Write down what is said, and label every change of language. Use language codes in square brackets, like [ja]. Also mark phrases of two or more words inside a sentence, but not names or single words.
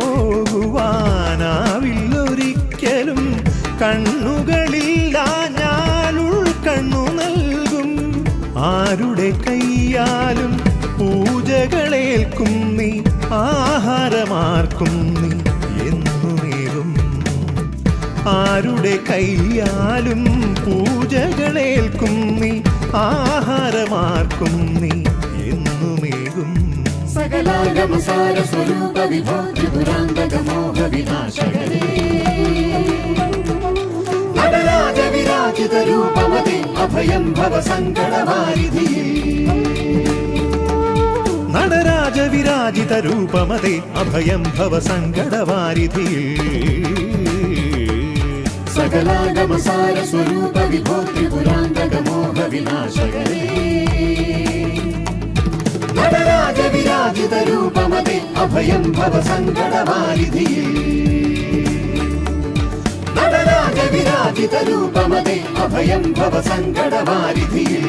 [ml] പോകുവാനാവില്ലൊരിക്കലും കണ്ണുകളില്ലാഞ്ഞാൽ ഉൾക്കണ്ണു നൽകും ആരുടെ കയ്യാലും പൂജകളേൽക്കും നീ ആഹാരമാർക്കും നീ എന്നുമേകും ആരുടെ കയ്യാലും പൂജകളേൽക്കും നീ ആഹാരമാർക്കും നീ എന്നുമേകും [sa] सकलागमसार स्वरूप विभो त्रिपुरान्तक मोह विनाशकरे नटराज विराजित रूपमते अभयं भव सङ्कटवारिधि നടരാജ വിരാജിത രൂപമതേ അഭയം ഭവ സങ്കടവാരിധി सकलागमसार स्वरूप विभो त्रिपुरान्तक मोह विनाशकरे नटराज विराजित रूपमते अभयं भव सङ्कटवारिधि नटराज विराजित रूपमते अभयं भव सङ्कटवारिधि